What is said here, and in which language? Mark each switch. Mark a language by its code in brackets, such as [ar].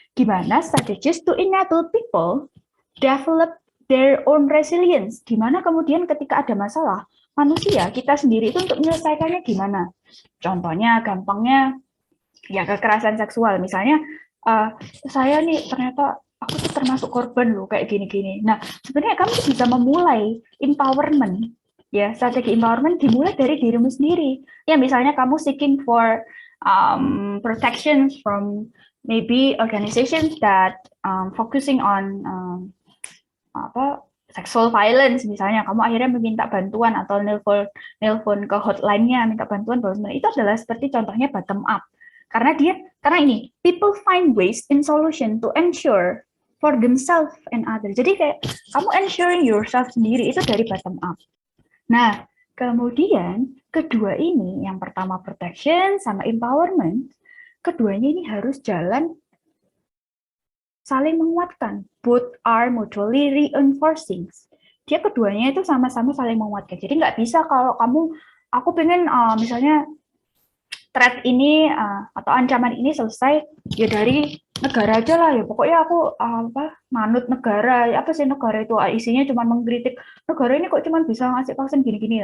[en] Gimana strategies to enable people develop their own resilience. [id] Gimana kemudian ketika ada masalah, manusia, kita sendiri itu untuk menyelesaikannya gimana? Contohnya, gampangnya, ya kekerasan seksual. Misalnya, saya nih ternyata aku tuh termasuk korban loh, kayak gini-gini. Nah, sebenarnya kamu bisa memulai empowerment. Ya, strategi empowerment dimulai dari dirimu sendiri. Ya, misalnya kamu [en] seeking for protection from maybe organizations that focusing on sexual violence, [id] misalnya kamu akhirnya meminta bantuan atau nelpon ke hotline-nya minta bantuan, bahwa sebenarnya itu adalah seperti contohnya bottom up. Karena ini [en] people find ways in solution to ensure for themselves and others. [id] Jadi kayak kamu [en] ensuring yourself [id] sendiri itu dari bottom up. Nah, kemudian kedua ini, yang pertama protection sama empowerment, keduanya ini harus jalan saling menguatkan. [en] Both are mutually reinforcing. [id] Dia keduanya itu sama-sama saling menguatkan. Jadi nggak bisa kalau aku pengen misalnya threat ini atau ancaman ini selesai ya dari negara aja lah ya. Pokoknya aku manut negara. Apa sih negara itu? Isinya cuma mengkritik negara ini kok cuma bisa ngasih vaksin gini-gini.